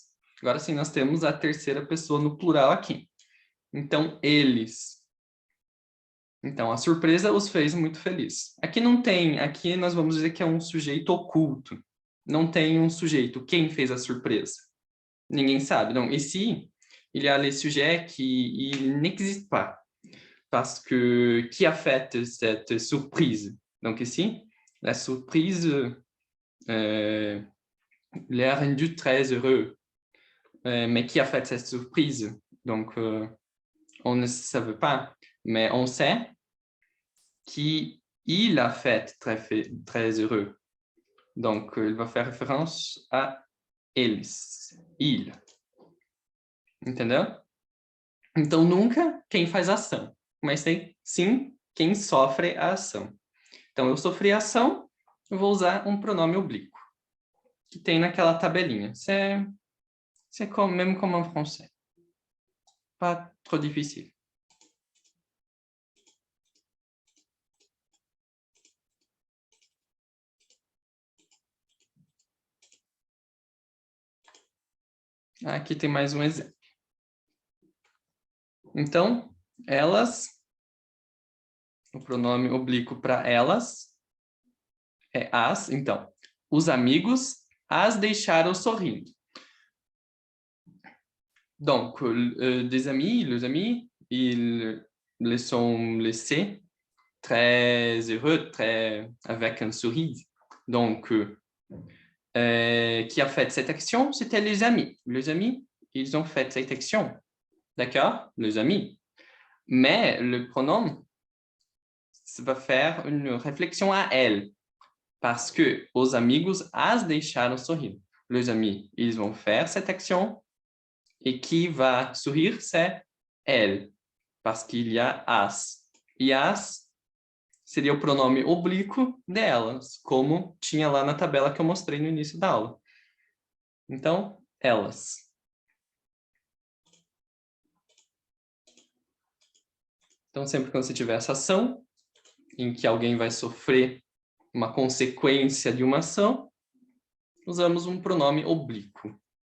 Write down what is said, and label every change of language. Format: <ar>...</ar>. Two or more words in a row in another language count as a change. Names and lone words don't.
<pt>Agora sim, nós temos a terceira pessoa no plural aqui. Então, eles. Então, a surpresa os fez muito feliz. Aqui não tem, aqui nós vamos dizer que é um sujeito oculto. Não tem um sujeito. Quem fez a surpresa? Ninguém sabe.</pt> <fr>Donc, ici, il y a les sujets qui n'existent pas. Parce que, qui a fait cette surprise? Donc, ici, la surprise l'a rendu très heureux. Mais qui a fait cette surprise? Donc, on ne savait pas. Mais on sait qu'il a fait très heureux. Donc, il va faire référence a eles. Il.</fr> <pt>Entendeu? Então, nunca quem faz a ação, mas tem sim quem sofre a ação. Então, eu sofri a ação, eu vou usar um pronome oblíquo, que tem naquela tabelinha.</pt> <fr>C'est comme, même comme en français. Pas trop difficile.</fr> <pt>Aqui tem mais um exemplo. Então, elas, o pronome oblíquo para elas é as. Então, os amigos as deixaram sorrindo.</pt> <fr>Donc, des amis, les amis, ils les sont laissés très heureux, très avec un sourire. Donc, qui a fait cette action? C'était les amis. Les amis, ils ont fait cette action. D'accord? Les amis. Mais le pronom, ça va faire une réflexion à elle. Parce que</fr> <pt>os amigos as deixaram sorrir.</pt> <fr>Les amis, ils vont faire cette action. Et qui va sorrir, c'est elle. Parce qu'il y a as.</fr> <pt>E as seria o pronome oblíquo delas, como tinha lá na tabela que eu mostrei no início da aula. Então, elas. Então, sempre que você tiver essa ação, em que alguém vai sofrer uma consequência de uma ação, usamos um pronome oblíquo.</pt>